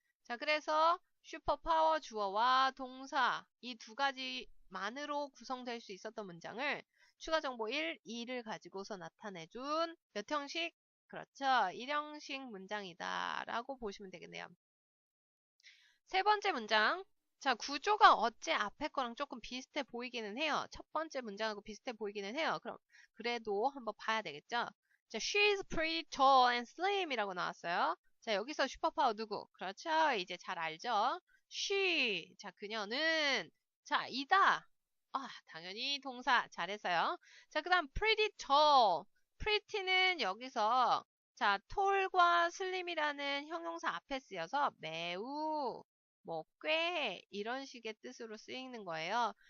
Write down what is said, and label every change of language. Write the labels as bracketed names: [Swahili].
[Korean] 자, 그래서 슈퍼파워 주어와 동사 이 두 가지만으로 구성될 수 있었던 문장을 추가 정보 1, 2를 가지고서 나타내준 몇 형식? 그렇죠. 1형식 문장이다 라고 보시면 되겠네요. 세 번째 문장. 자, 구조가 어째 앞에 거랑 조금 비슷해 보이기는 해요. 첫 번째 문장하고 비슷해 보이기는 해요. 그럼 그래도 한번 봐야 되겠죠. [English] 자, she is pretty tall and slim [Korean] 이라고 나왔어요. 자, 여기서 슈퍼파워 누구? 그렇죠. 이제 잘 알죠. she. 자, 그녀는 자, 이다. 당연히 동사 잘했어요. 자, 그 다음 pretty tall. pretty는 여기서 자, 톨과 슬림이라는 형용사 앞에 쓰여서 매우, 뭐, 꽤 이런 식의 뜻으로 쓰이는 거예요.